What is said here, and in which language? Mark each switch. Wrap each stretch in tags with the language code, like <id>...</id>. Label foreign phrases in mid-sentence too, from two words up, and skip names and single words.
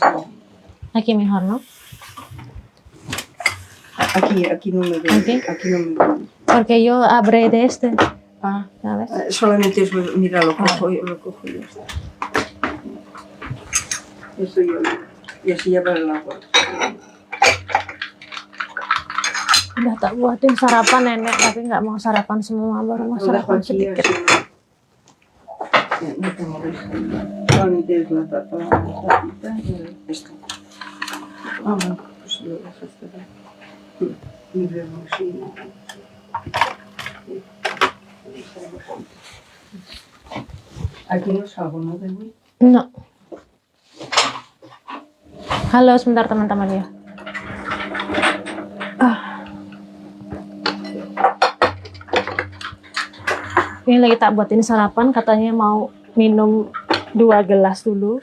<es>Aquí mejor, ¿no? Aquí no me veo. Aquí no me veo. Porque yo abré de este. ¿Sabes? Solamente eso, mira, lo cojo yo. Eso yo. Y así ya para el agua.</es> <id>Udah tak buatin sarapan nenek, tapi nggak mau sarapan semua, baru mau sarapan sedikit.</id> <es>No te molestes. Solamente es la tapita y esto. Bueno, pues lo dejas estar. Y vemos si... Aquí no salgo, ¿no, Dewi? No.</es> <id>Halo, sebentar teman-teman ya. Ini lagi tak buatin sarapan, katanya mau minum 2 gelas dulu.</id>